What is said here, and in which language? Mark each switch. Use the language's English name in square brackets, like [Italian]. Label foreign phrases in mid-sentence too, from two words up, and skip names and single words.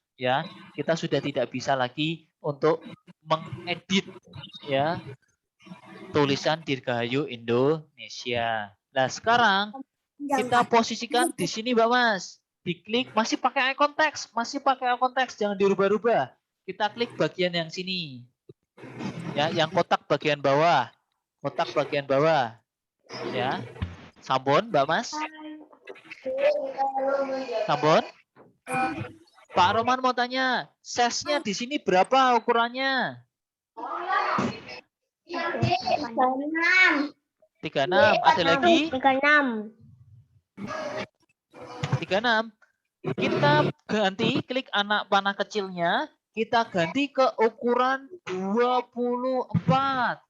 [Indonesian] Ya, kita sudah tidak bisa lagi untuk mengedit ya tulisan Dirgahayu Indonesia. Nah, sekarang kita posisikan di sini Mbak Mas. Diklik, masih pakai icon teks, jangan dirubah-rubah. Kita klik bagian yang sini. Ya, yang kotak bagian bawah. Kotak bagian bawah. Ya. Sampun, Mbak Mas? Sampun? Pak Roman mau tanya, size-nya di sini berapa ukurannya? 36. Ada lagi? 36. 36. Kita ganti, klik anak panah kecilnya, kita ganti ke ukuran 24.